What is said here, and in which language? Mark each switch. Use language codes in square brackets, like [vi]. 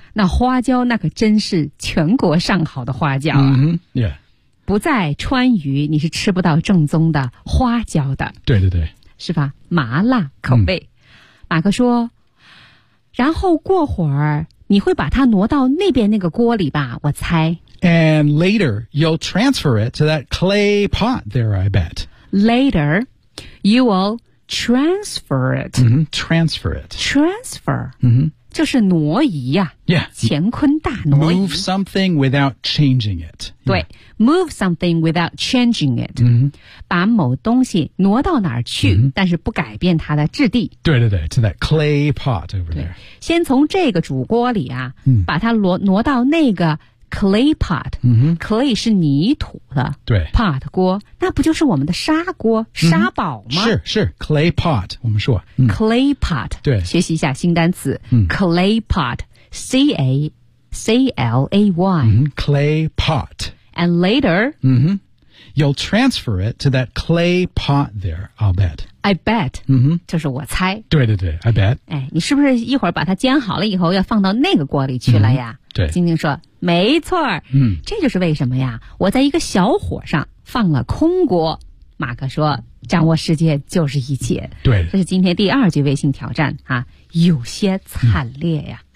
[zh] 那花椒那可真是全国上好的花椒啊、 [en] yeah. [zh] 不在川渝你是吃不到正宗的花椒的对对对是吧麻辣口味、马克说然后过会儿你会把它挪到那边那个锅里吧我猜 [en] And later you'll transfer it to that clay pot there I bet Later you will transfer it、 Transfer it [zh] Transfer、就是挪移啊 [en] Yeah. [zh] 乾坤大挪移。 [en] Move something without changing it.、 [zh] Yeah. 对。 [en] Move something without changing it.、 [zh] 把某东西挪到哪儿去、但是不改变它的质地。对对对 [en] to that clay pot over there. [zh] 先从这个煮锅里啊、把它挪到那个 clay pot.、clay 是泥土的。对。 pot 锅。那不就是我们的砂锅砂煲吗、是是 ,clay pot, 我们说。 [en] clay pot. [zh] 对。学习一下新单词、clay pot, C-A-C-L-A-Y.、 [en] clay pot. And later,、 you'll transfer it to that clay pot there, I'll bet. I bet,、 [zh] 就是我猜。对对对 , [en] I bet. [zh] 哎，你是不是一会儿把它煎好了以后要放到那个锅里去了呀、对。晶晶说没错、这就是为什么呀我在一个小火上放了空锅。马克说掌握世界就是一切。对。这是今天第二句微信挑战啊有些惨烈呀。